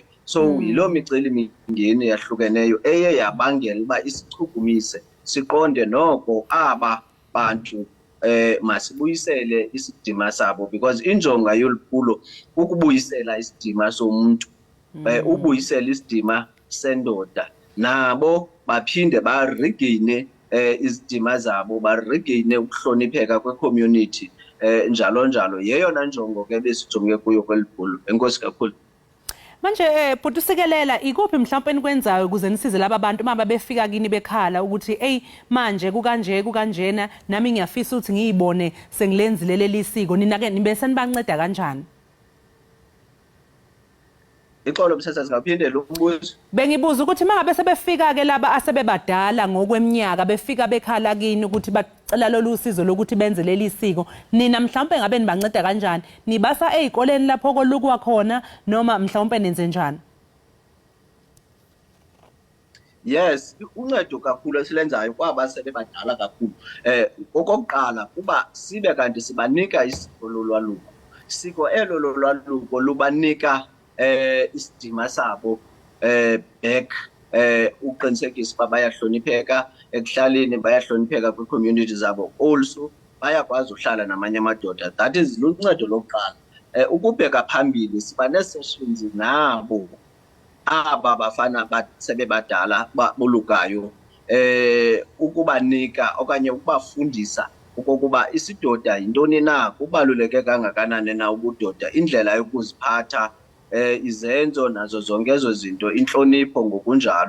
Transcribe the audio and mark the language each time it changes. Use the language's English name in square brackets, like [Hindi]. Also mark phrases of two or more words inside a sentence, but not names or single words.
[Xhosa] So yiloo micelimingeni yahlukeneyo eye yabangela uba isichukumise siqonde noko aba bantu masibuyisele isidima sabo because injonga yoluphulo ukubuyisela isidima somuntu, ubuyisela isidima sendoda, nabo baphinde barigeyine izidima zabo, barigeyine ukuhlonipheka kwe-community njalo njalo. Yeyona njongo ke besijonge kuyo kweliphulo. Enkosi kakhulu. [Zulu] Manje bhuti usikelela ikuphi mhlawumbe enikwenzayo ukuze nisize laba bantu uma befika kini bekhala ukuthi hey manje kukanjena nami ngiyafisa ukuthi ngiyibone sengilenzile leli siko, nina ke nibe senibanceda kanjani? Ixolo msasa singaphindela umbuzo. Bengibuza ukuthi mangabe sebefika ke laba asebebadala ngokweminyaka befika bekhala kini ukuthi bacela lolu sizo lokuthi benze leli siko, nina mhlawumbe ngabe nibanceda kanjani? Nibasa ezikoleni lapho kolukwa khona noma mhlawumbe nenze njani? [Xhosa] Yes, uncedo kakhulu esilenzayo kwaba sebebadala kakhulu. Okokuqala kuba sibe kanti sibanika isiko lolwaluko. Siko elo lolwaluko lubanika isidima sabo back uqinisekisa uba bayahlonipheka ekuhlaleni, bayahlonipheka kwi-community zabo, also bayakwazi uhlala namanye amadoda. [English] That is [Xhosa] luncedo lokuqala. Ukubheka phambili siba nee-sessions nabo aba bafana sebebadala babulukayo ukubanika okanye ukubafundisa ukuba isidoda yintoni na, kubaluleke kangakanani na ubudoda, indlela yokuziphatha, izenzo nazo zonke ezo zinto, inhlonipho ngokunjalo.